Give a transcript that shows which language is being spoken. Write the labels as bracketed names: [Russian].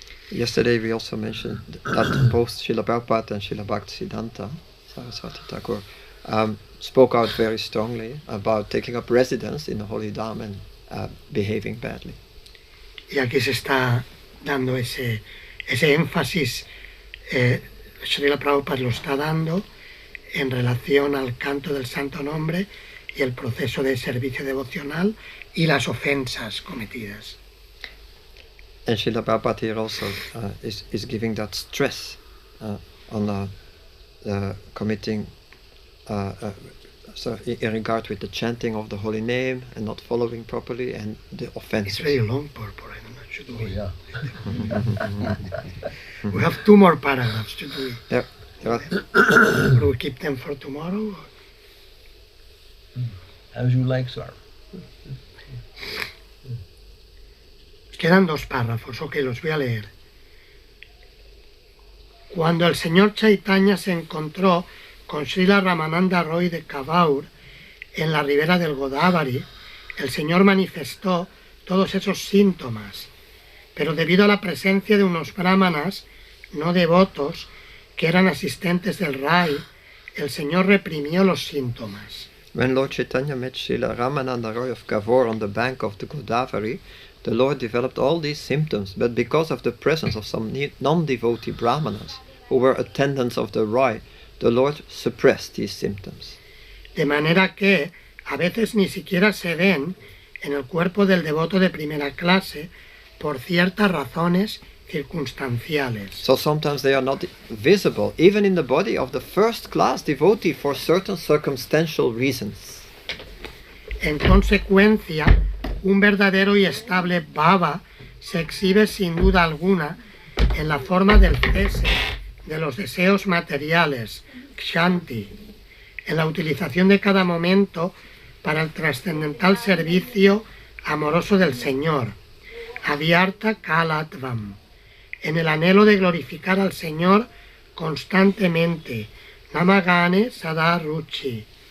[English] Yesterday we also mentioned that both Srila Prabhupada and Srila Bhaktisiddhanta Sarasvati Thakur spoke out very strongly about taking up residence in the holy dham and behaving badly. [Spanish] Y aquí se está dando ese énfasis, Srila Prabhupada lo está dando en relación al canto del Santo Nombre y el proceso de servicio devocional y las ofensas cometidas. [English] And Srila Prabhupada here also is giving that stress on committing, so in regard with the chanting of the holy name and not following properly and the offenses. It's very long purport. I don't know, should we? Oh, yeah. We have 2 more paragraphs, should we? Yeah. Or we keep them for tomorrow? As you like, sir. [Spanish] Quedan 2 párrafos, ok, los voy a leer. Cuando el señor Chaitanya se encontró con Srila Ramananda Roy de Kavaur en la ribera del Godavari, el señor manifestó todos esos síntomas, pero debido a la presencia de unos brahmanas no devotos que eran asistentes del Rai, el señor reprimió los síntomas. [English] When Lord Chaitanya met Srila Ramananda Roy of Kavor on the bank of the Godavari, the Lord developed all these symptoms, but because of the presence of some non-devotee brahmanas who were attendants of the Rai, the Lord suppressed these symptoms. [Spanish] De manera que a veces ni siquiera se ven en el cuerpo del devoto de primera clase por ciertas razones circunstanciales. [English] So sometimes they are not visible, even in the body of the first-class devotee for certain circumstantial reasons. [Spanish] En consecuencia, un verdadero y estable bhava se exhibe sin duda alguna en la forma del cese de los deseos materiales, kshanti, en la utilización de cada momento para el trascendental servicio amoroso del Señor, avyarta kalatvam, en el anhelo de glorificar al Señor constantemente, namagane sada ruchi,